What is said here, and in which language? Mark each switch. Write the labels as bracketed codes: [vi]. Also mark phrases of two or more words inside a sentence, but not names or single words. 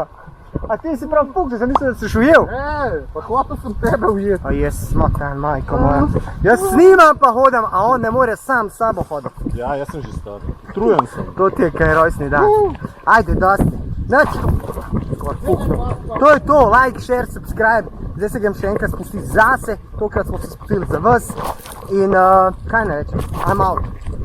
[sl] A ti si prav fuknil, sem mislil, da si ujel. Pa hotel sem tebe ujeti. A jaz smotan, [sr] majko moja. [sl] Jaz snimam pa hodam, a on ne more sam s sabo hoditi. Ja, jaz sem že star. Trujen sem. To ti je kaj rojstni dan. Ajde, dosti. Nič. To je to, [en] like, share, subscribe. [sl] Zdaj se grem še enkrat spustiti zase, tokrat smo se spustili za vas. In kaj ne rečem, [en] I'm out.